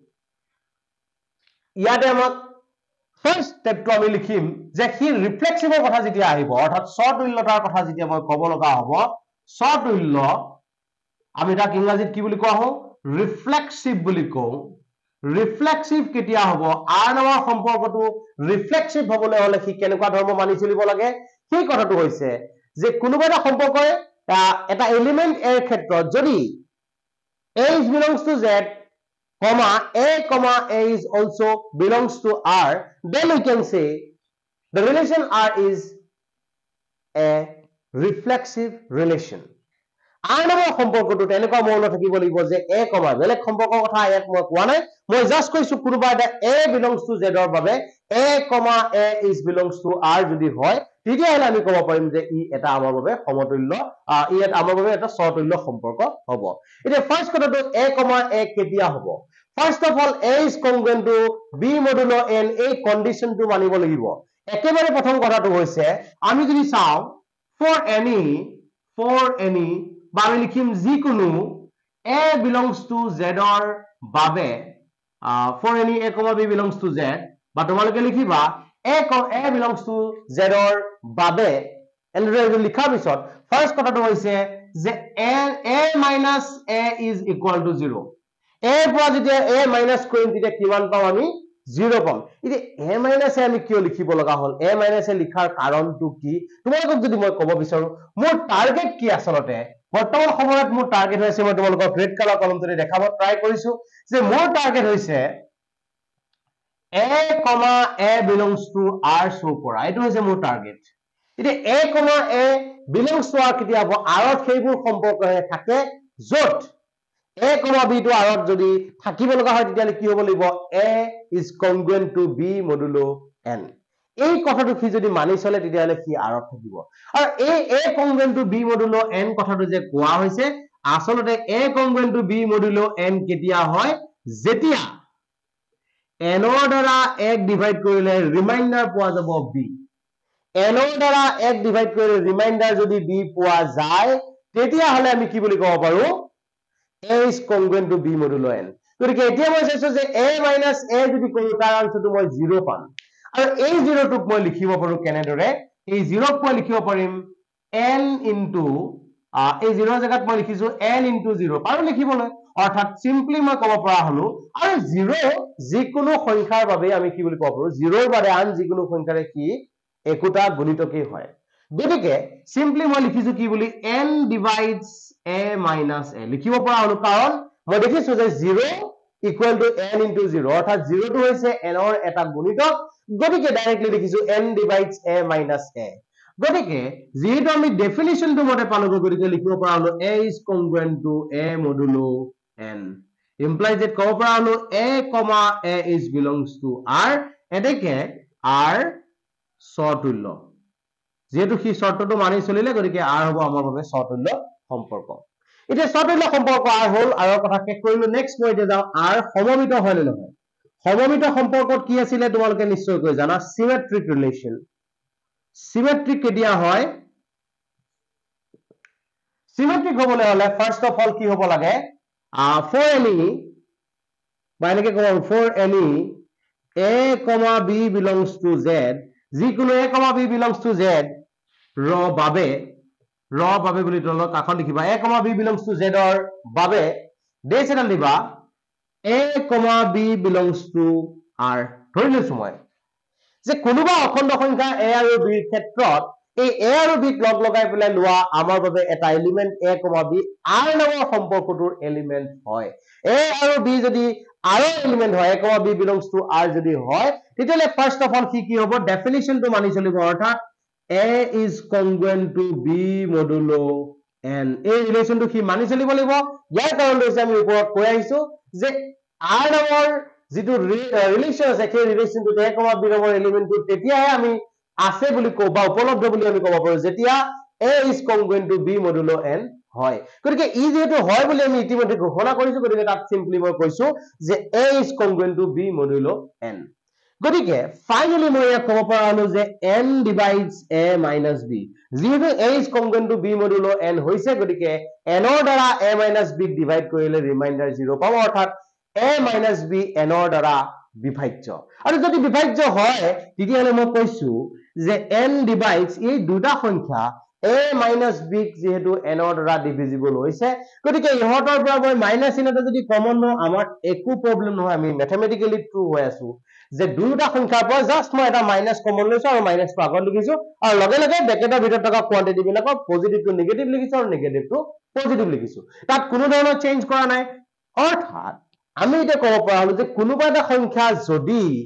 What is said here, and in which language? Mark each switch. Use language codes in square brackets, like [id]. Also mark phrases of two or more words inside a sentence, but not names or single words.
[as] ইয়াতে আমাক ফাৰ্স্ট স্টেপটো আমি লিখিম যে হি ৰিফ্লেক্সিভৰ কথা যেতিয়া আহিব অৰ্থাৎ সতুল্যতাৰ কথা যেতিয়া মই ক'ব লগা হ'ব স্বতুল্য আমি তাক ইংৰাজীত কি বুলি কোৱা হও ৰিফ্লেক্সিভ বুলি কওঁ ৰিফ্লেক্সিভ কেতিয়া হ'ব r নামৰ সম্পৰ্কটো ৰিফ্লেক্সিভ হ'বলৈ হলে কি কেনেকুৱা ধৰ্ম মানি চলিব লাগে সেই কথাটো হৈছে যে কোনোবা এটা সম্পৰ্কৰে এটা এলিমেন্ট a ক্ষেত্ৰত যদি [en] a is belongs to z comma a is also belongs to r then we can say the relation r is a reflexive relation [as] r নামৰ সম্পৰ্কটো তেনেকুৱা মৌল থাকিব লাগিব যে a বেলেগ সম্পৰ্কৰ কথা ইয়াত মই কোৱা নাই মই জাস্ট কৈছো কোনোবা এটা [en] a belongs to z [as] ৰ বাবে [en] a is belongs to r [as] যদি হয় তেতিয়াহলে আমি ক'ব পাৰিম যে ই এটা আমাৰ বাবে সমতুল্য ই এটা আমাৰ বাবে এটা স্বতুল্য সম্পৰ্ক হ'ব এতিয়া ফাৰ্স্ট কথাটো a কেতিয়া হ'ব [en] first of all a is congruent to b modulo n [as] এই কন্ডিশনটো মানিব লাগিব একেবাৰে প্ৰথম কথাটো হৈছে আমি যদি চাও [en] for any [as] বা আমি লিখিম যিকোনো [en] a belongs to z [as] ৰ বাবে [en] for any a, b belongs to z [as] বা তোমালোকে লিখিবা [en] a belongs to z [as] ৰ বাবে এনেদৰে লিখাৰ পিছত ফাৰ্স্ট কথাটো হৈছে যে [en] a minus a is equal to 0 [as] a পৰা যেতিয়া [en] a minus [as] কৰিম তেতিয়া কিমান পাম আমি 0 পাম এতিয়া [en] a minus a [as] আমি কিয় লিখিব লগা হল [en] a minus a [as] লিখাৰ কাৰণটো কি তোমালোকক যদি মই ক'ব বিচাৰো মোৰ টাৰ্গেট কি আসলতে বৰ্তমান সময়ত মোৰ টাৰ্গেট হৈছে মই তোমালোকক [en] red colour [as] কলমটোৰে দেখাব ট্ৰাই কৰিছো যে মোৰ টাৰ্গেট হৈছে [en] a belongs to r [as] শো কৰা এটো হৈছে মোৰ টাৰ্গেট এতিয়া [en] a belongs to r [as] কেতিয়া হ'ব r ত সেইবোৰ সম্পৰ্ক থাকে যত [en] a, b to r [as] যদি থাকিব লগা হয় তেতিয়ালে কি হ'ব লাগিব [en] a is congruent to b modulo n [as] এই কথাটো কি যদি মানি চলে তেতিয়ালে কি r ত থাকিব আৰু [en] a congruent to b modulo n [as] কথাটো যে কোৱা হৈছে আসলতে [en] a congruent to b modulo n [as] কেতিয়া হয় যেতিয়া n ৰ দ্বাৰা 1 ডিভাইড কৰিলে ৰিমাইন্ডাৰ পোৱা যাব b n ৰ দ্বাৰা 1 ডিভাইড কৰিলে ৰিমাইন্ডাৰ যদি b পোৱা যায় তেতিয়া হলে আমি কি বুলি ক'ব পাৰো [en] a is congruent to b modulo n [as] গতিকে এতিয়া মই চাইছো যে [en] a minus a [as] যদি কৰো তাৰ আনসাৰটো মই 0 পাম আৰু এই 0 টোক মই লিখিব পাৰো কেনেদৰে এই 0 ক মই লিখিব পাৰিম [en] n into [as] এই 0 জায়গাত মই লিখিছো [en] n into 0 [as] পাৰো লিখিবলৈ অৰ্থাৎ সিম্পলি মই ক'ব পৰা হলো আৰু 0 যিকোনো সংখ্যাৰ বাবে আমি কি বুলি ক'ব পাৰো 0 ৰ বাৰে আন যিকোনো সংখ্যাৰে কি একোটা গুণিতকেই হয় গতিকে সিম্পলি মই লিখিছো কি বুলি [en] n divides a minus a [as] লিখিব পৰা হলো কাৰণ মই দেখিছো যে [en] 0 equal to n into 0 [as] অৰ্থাৎ 0 টো হৈছে n ৰ এটা গুণিতক গতিকে ডাইৰেক্টলি লিখিছো [en] n divides a minus a [as] গতিকে যেহেতু আমি ডেফিনিশনটো মতে পালো গতিকে লিখিব পৰা হলো [en] a is congruent to a modulo n implies that [as] ক'ব পৰা হলো [en] a is belongs to r [as] এতেকে r স্বতুল্য যেহেতু কি শর্তটো মানি চলিলে গতিকে r হ'ব আমাৰ বাবে স্বতুল্য সম্পৰ্ক এটা স্বতুল্য সম্পৰ্ক r হল আৰু কথা শেষ কৰিলো নেক্সট মই এতিয়া যাও r সমমিত হয় নে নহয় সমমিত সম্পৰ্কত কি আছিল তোমালোকে নিশ্চয়কৈ জানা [en] symmetric relation symmetric [as] কেতিয়া হয় symmetric হ'বলৈ হলে [en] first of all [as] কি হ'ব লাগে [en] for any [as] বা এনেকে কম [en] for any a, b belongs to z [as] যিকোনো [en] a, b belongs to z [as] ৰ বাবে বুলি তলত কাষত লিখিবা [en] a, b belongs to z [as] ৰ বাবে ডেছ এটা দিবা [en] a, b belongs to r [as] ধৰি লৈছো মই যে কোনোবা অখণ্ড সংখ্যা a আৰু b ৰ ক্ষেত্ৰত এই a আৰু b ক লগ লগাই পেলাই লোৱা আমাৰ বাবে এটা এলিমেন্ট a, b r নামৰ সম্পৰ্কটোৰ এলিমেন্ট হয় a আৰু b যদি r ৰ এলিমেন্ট হয় [en] a, b belongs to r [as] যদি হয় তেতিয়ালে [en] first of all [as] কি হ'ব ডেফিনিশনটো মানি চলিব অৰ্থাৎ [en] a is congruent to b modulo n [as] এই ৰিলেশনটো কি মানি চলিব লাগিব ইয়াৰ কাৰণটো হৈছে আমি ওপৰত কৈ আহিছো যে r নামৰ যেটো ৰিলেশন আছে সেই ৰিলেশনটো a, b নামৰ এলিমেন্টটো তেতিয়াহে আমি আছে বুলি কও বা উপলব্ধ বুলি আমি ক'ব পাৰো যেতিয়া [en] a is congruent to b modulo n [as] হয় গতিকে ই যেটো হয় বুলি আমি ইতিমধ্যে ঘোষণা কৰিছো গতিকে তাত সিম্পলি মই কৈছো যে [en] a is congruent to b modulo [as] n গতিকে ফাইনালি মই ইয়াক ক'ব পৰা হলো যে [en] n divides a minus b [as] যেহেতু [en] a is congruent to b modulo n [as] হৈছে গতিকে n ৰ দ্বাৰা [en] a minus b [as] ডিভাইড কৰিলে ৰিমাইন্ডাৰ 0 পাম অৰ্থাৎ [en] a minus b [as] n ৰ দ্বাৰা বিভাজ্য আৰু যদি বিভাজ্য হয় তেতিয়াহলে মই কৈছো যে [en] n divides [as] এই দুটা সংখ্যা a [en] minus b [as] যেহেতু n ৰ দ্বাৰা ডিভিজিবল হৈছে গতিকে ইহতৰ পৰা মই মাইনাস চিন এটা যদি কমন লওঁ আমাৰ একো প্ৰবলেম নহয় আমি [en] mathematically true [as] হৈ আছো যে দুটা সংখ্যাৰ পৰা জাস্ট মই এটা মাইনাস কমন লৈছো আৰু মাইনাসটো আগত লিখিছো আৰু লগে লগে ব্ৰেকেটৰ ভিতৰত থকা কোৱান্টিটি বিলাকক [en] positive to negative [as] লিখিছো আৰু [en] negative to positive [as] লিখিছো তাত কোনো ধৰণৰ চেঞ্জ কৰা নাই অৰ্থাৎ আমি এটা ক'ব পৰা হলো যে কোনোবা এটা সংখ্যা যদি